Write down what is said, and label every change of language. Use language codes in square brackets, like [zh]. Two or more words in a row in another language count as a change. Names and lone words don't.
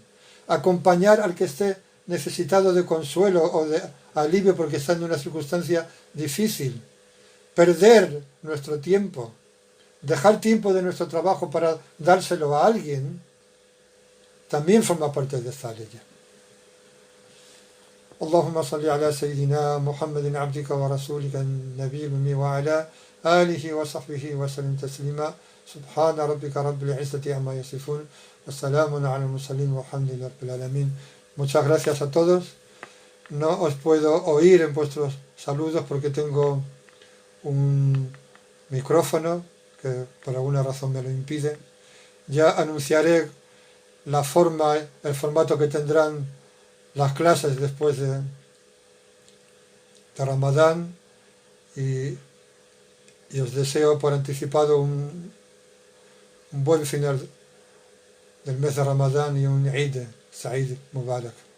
[es] Acompañar al que esté necesitado de consuelo o de alivio porque está en una circunstancia difícil. Perder nuestro tiempo. Dejar tiempo de nuestro trabajo para dárselo a alguien. También forma parte de esta ley. [ar] اللهم صل على سيدنا محمد عبدك ورسولك النبي الأمي وعلى آله وصحبه وسلم تسليما سبحان ربك رب العزة عما يصفون والسلام على المرسلين والحمد لله رب العالمين. [es] Muchas gracias a todos. No os puedo oír en vuestros saludos porque tengo un micrófono que por alguna razón me lo impide. Ya anunciaré el formato que tendrán las clases después de Ramadán y os deseo por anticipado un buen final del mes de Ramadán y un [ar] عيد سعيد مبارك.